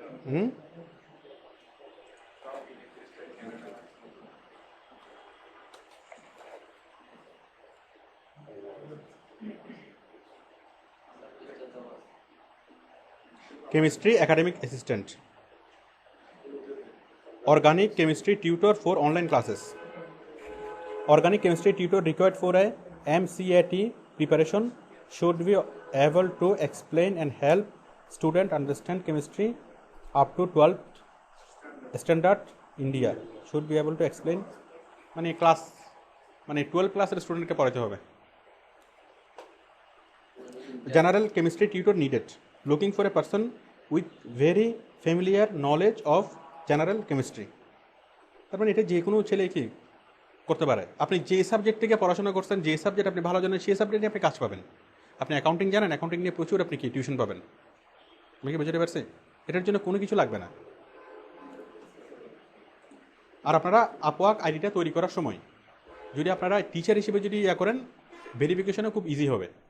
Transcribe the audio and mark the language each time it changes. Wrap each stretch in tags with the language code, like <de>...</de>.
<en>Hmm, chemistry academic assistant, organic chemistry tutor for online classes. Organic chemistry tutor required for a MCAT preparation should be able to explain and help student understand chemistry up to 12th standard India. Should be able to explain</en> <bn>মানে class মানে 12 ক্লাসের স্টুডেন্টকে পড়াতে হবে।</bn> <en>General chemistry tutor needed. Looking for a person with very familiar knowledge of general chemistry.</en> <bn>তার মানে এটা যে কোনো ছেলে কি করতে পারে। আপনি যে সাবজেক্ট থেকে পড়াশোনা করছেন, যে সাবজেক্ট আপনি ভালো জানেন, সেই সাবজেক্টে আপনি কাজ পাবেন। আপনি অ্যাকাউন্টিং জানেন, অ্যাকাউন্টিং নিয়ে প্রচুর আপনি কি টিউশন পাবেন। আমি কি বুঝতে পারছি? এটার জন্য কোনো কিছু লাগবে না। আর আপনারা আপওয়ার্ক আইডিটা তৈরি করার সময় যদি আপনারা টিচার হিসেবে যদি ইয়া করেন, ভেরিফিকেশনও খুব ইজি হবে।</bn>